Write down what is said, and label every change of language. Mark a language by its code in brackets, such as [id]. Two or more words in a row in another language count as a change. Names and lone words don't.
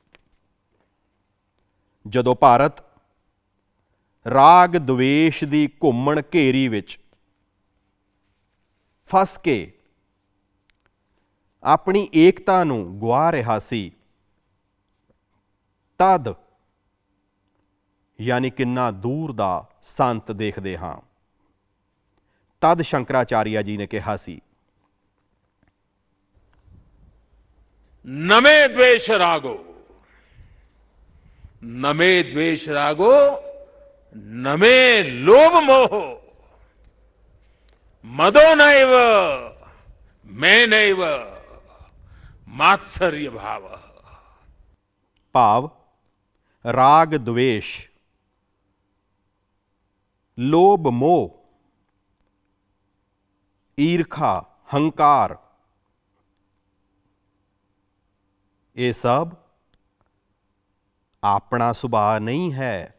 [pa] ਜਦੋਂ ਭਾਰਤ ਰਾਗ ਦਵੇਸ਼ ਦੀ ਘੁੰਮਣ ਘੇਰੀ ਵਿੱਚ ਫਸ ਕੇ ਆਪਣੀ ਏਕਤਾ ਨੂੰ ਗੁਆ ਰਿਹਾ ਸੀ, ਤਦ ਯਾਨੀ ਕਿੰਨਾ ਦੂਰ ਦਾ ਸੰਤ ਦੇਖਦੇ ਹਾਂ, ਤਦ ਸ਼ੰਕਰਾਚਾਰੀਆ ਜੀ ਨੇ ਕਿਹਾ ਸੀ, [sa] नमे द्वेष रागो, नमे द्वेष रागो, नमे लोभ मोह, मदो नैव मैं नैव मात्सर्य भाव। [pa] ਭਾਵ ਰਾਗ द्वेष, ਲੋਭ ਮੋਹ, ਈਰਖਾ, ਹੰਕਾਰ, ਇਹ ਸਭ ਆਪਣਾ ਸੁਭਾਅ ਨਹੀਂ ਹੈ।